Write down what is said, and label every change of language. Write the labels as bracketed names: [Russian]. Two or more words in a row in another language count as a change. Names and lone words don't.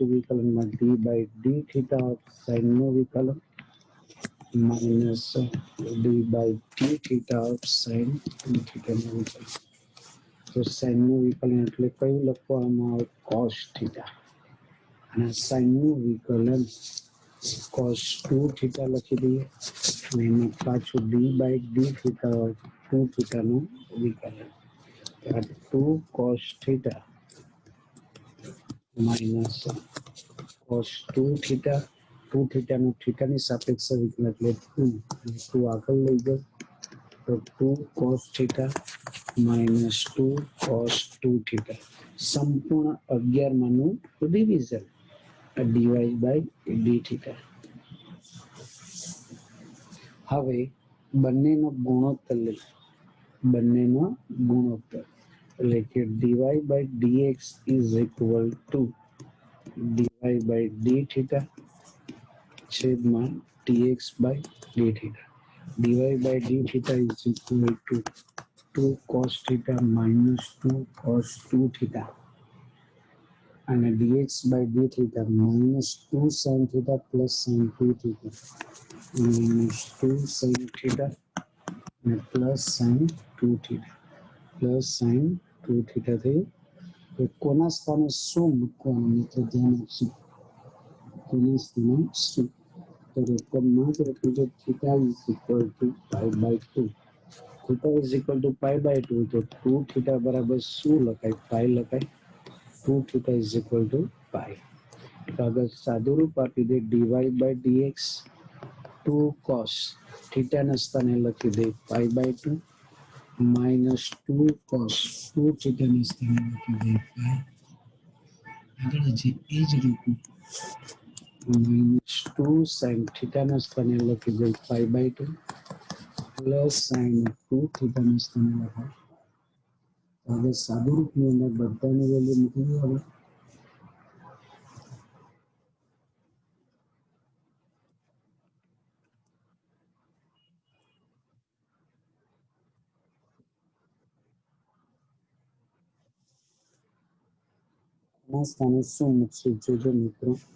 [Gujarati] વિકલનમાં [English] d by d theta of sin [Gujarati] નું વિકલન [English] minus d by d theta of sin 2 theta [Gujarati] નું વિકલન તો sin નું વિકલન એટલે કયું લખવામાં આવે [English] cos theta [Gujarati] અને sin નું વિકલન [English] cos 2 theta [Gujarati] લખી દઈએ અને એમાં પાછું [English] d by d theta of 2 theta [Gujarati] નું વિકલન [English] 2 cos theta minus cos 2 theta 2 theta [Gujarati] નું theta ની સાપેક્ષે વિકલન એટલે 2 અને 2 આગળ લઈ જાઓ તો 2 [English] cos theta minus 2 cos 2 theta [Gujarati] સંપૂર્ણ 11 માનું ડિવિઝન [English] dy by d theta [Gujarati] હવે બંનેનો ગુણોત્તર લે બંનેનો ગુણોત્તર એટલે કે [English] dy by dx is equal to dy by d theta છેદમાં dx by d theta dy by d theta is equal to 2 cos theta minus 2 cos 2 theta અને dx by d theta minus 2 sin theta plus sin 2 theta minus 2 sin theta અને plus sin 2 theta plus sin 2 theta [Gujarati] થઈ તો કોના સ્થાને શું મૂકવાનું મિત્રો ધ્યાન આપશું કોના સ્થાને શું તો રકમમાં જ લખ્યું છે [English] theta is equal to pi by 2 theta is equal to pi by 2 તો 2 theta [Gujarati] બરાબર શું લખાય [English] pi લખાય 2 theta is equal to [Gujarati] pi તો આગળ સાદું રૂપ આપી દે [English] dy by dx 2 cos theta [Gujarati] ના સ્થાને લખી દે [English] pi by 2 minus 2 cos 2 theta [Gujarati] ના સ્થાને લખી દે pi આગળ હજી એ જ રીતનું [English] minus 2 sin [Gujarati] theta ના સ્થાને લખી દે [English] pi by 2 plus sin 2 theta [Gujarati] ના સ્થાને લખાય હવે સાદું રૂપની અંદર બધાની વેલ્યુ મૂકી દો હવે ના સ્થાને શું મૂકશું જોજો મિત્રો